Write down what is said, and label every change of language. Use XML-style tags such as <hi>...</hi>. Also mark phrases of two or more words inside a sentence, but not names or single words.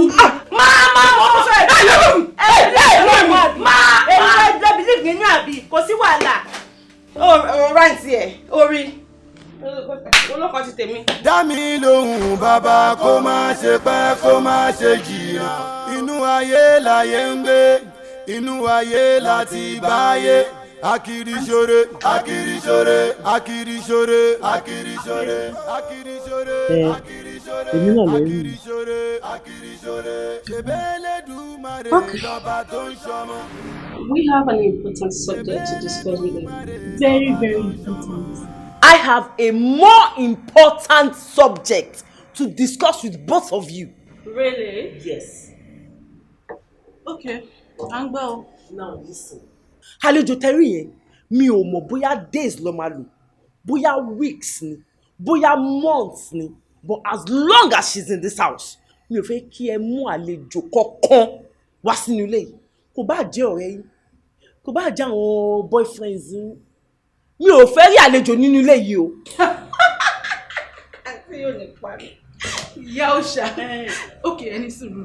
<yo>Máa wọ́n sọ ẹ̀ believe nínú àbí kò sí wàhálà. Rántí ẹ̀ orí olókan ti tèmi. dá mi lóhùn bàbá kó má ṣe pẹ́ kó má ṣe jìnnà inú ayé láyé ń gbé inú ayé láti báyé akiri ṣore akiri ṣore akiri ṣore akiri ṣore akiri ṣore akiri ṣore èmi náà lè rí akiri ṣore akiri ṣore ṣèbélédùmarè lọ́ba tó ń ṣọmọ.</yo> <en>We have an important subject to discuss with you. Very, very important. I have a more important subject to discuss with both of you. Really? Yes.</en> <yo>Okay, à ń gbọ́ o.</yo> <en>Now listen.</en> <yo>Àlejò tẹ́rí yẹn mi ò mọ̀ bóyá days ló máa lò bóyá weeks ni bóyá months ni</yo> <en>but as long as she's in this house</en> <yo>mi ò fẹ́ kí ẹ mú àlejò kankan wá sínú ilé yìí kò bá jẹ́ ọ̀rẹ́ yín kò bá jẹ́ àwọn boyfriends yín mi ò fẹ́ rí àlejò nínú ilé yìí o. Àti yóò lè parí. Ìyá òòṣà. Okay, ẹni sùúrù.</yo>